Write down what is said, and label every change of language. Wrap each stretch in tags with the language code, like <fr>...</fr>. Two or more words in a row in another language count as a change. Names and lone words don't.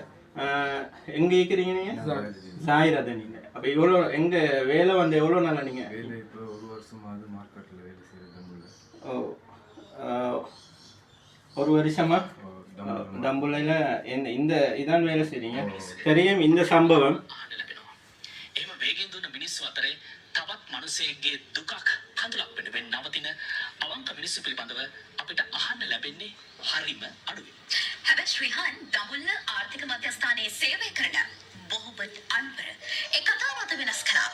<ta>எங்க இருக்கிறீங்க நீங்க? ஜாகிரா நீங்க. அப்ப இவ்வளோ எங்க வேலை வந்து எவ்வளோ நாளா நீங்க? ஒரு வருஷமா தம்புள்ளையில இந்த இதான் வேலை செய்றீங்க. தெரியும் இந்த சம்பவம்.</ta> <si>තවත් මනුස්සයෙක්ගේ දුකක් කඳුලක් වෙන නවතින අවංක මිනිස්සු පිළිබඳව අපිට අහන්න ලැබෙන්නේ හරිම අඩුයි. හැබැයි ශ්‍රීහන් දඹුල්ල ආර්ථික මධ්‍යස්ථානයේ සේවය කරන මොහොමඩ් අන්වර ඒ කතාව අද වෙනස් කළා.</si>